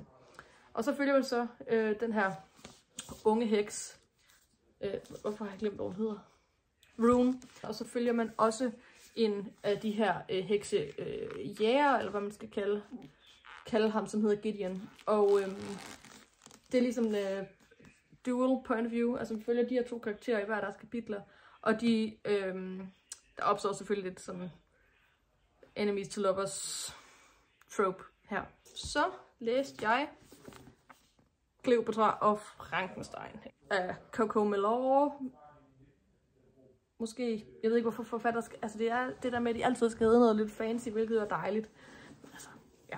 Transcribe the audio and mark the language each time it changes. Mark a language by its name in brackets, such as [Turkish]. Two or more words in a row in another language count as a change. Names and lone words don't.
[Danish] Og så følger man så den her unge heks. Hvorfor har jeg glemt, hvad hun hedder? Rune. Og så følger man også en af de her heksejæger, eller hvad man skal kalde ham, som hedder Gideon. Og det er ligesom [English] dual point of view. [Danish] Altså vi følger de her 2 karakterer i hver deres kapitler. Og de, der opstår selvfølgelig lidt sådan [English] enemies to lovers trope [Danish] her. Så læste jeg Cleopatra og Frankenstein af Coco Mellor. Måske, jeg ved ikke hvorfor forfatter skal, altså det er det der med, at de altid skal hedde noget lidt fancy, hvilket er dejligt. Men altså, ja.